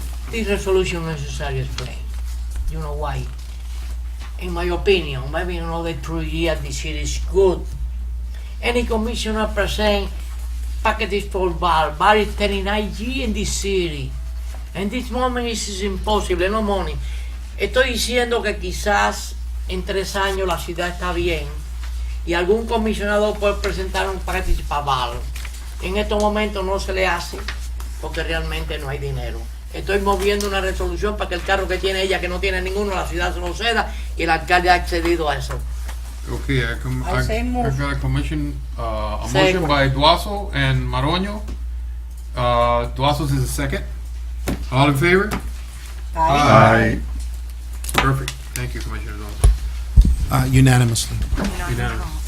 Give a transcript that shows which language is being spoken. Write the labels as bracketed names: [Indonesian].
[English] This resolution necessary explain. You know why? In my opinion, maybe another 3 years this city is good. Any commissioner present packages for bar is 39 years in this city. And this moment is impossible, no money. [Spanish] Estoy diciendo que quizás en 3 años la ciudad está bien y algún comisionado puede presentar un package para bar. En estos momentos no se le hace porque realmente no hay dinero. Estoy moviendo una resolución para que el carro que tiene ella, que no tiene ninguno, la ciudad se lo ceda y el alcalde ha accedido a eso. [English] Okay, I say I move. got a commission, a motion Second. by Duaso and Maroño. Duaso's is a second. All in favor? Aye. Perfect. Thank you, Commissioner Duaso. Unanimously. Unanimous.